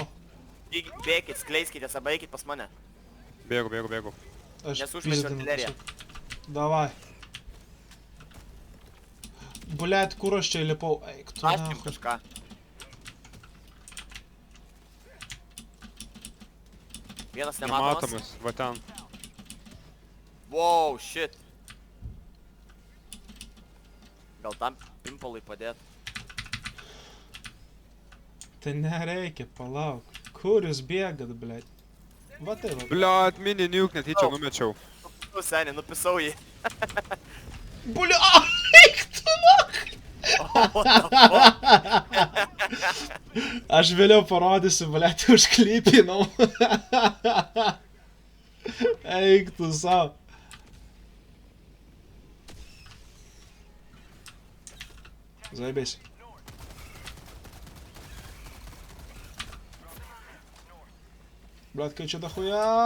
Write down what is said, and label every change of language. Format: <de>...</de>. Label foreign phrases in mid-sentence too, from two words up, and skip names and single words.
<lt>Bėkit, skleiskitės, arba eikit pas mane. Bėgu. Aš Nes užmečiau пиздину artilleriją. tiesiog.</lt> <ru>Давай. Блядь,</ru> <lt>kur aš čia įlipau? Eik tu Aš jums nahui. kažką. Vienas nematomas. Nematomas, va ten.</lt> <en>Wow, shit.</en> <lt>Gal tam pimpolui padėt. Tai nereikia, palauk. Kur jūs bėgat, blėt? Va tai va. Bliat, mini nuke netyčia Au. numečiau. Nu, seniai, nupisau jį. Bulia, eik tu nak!</lt> <en>What the fuck?</en> <lt>Aš vėliau parodysiu, blėt, užklypinau. Eik tu savo. Zaibėsi. Блядь, kai čia dahuja.</lt>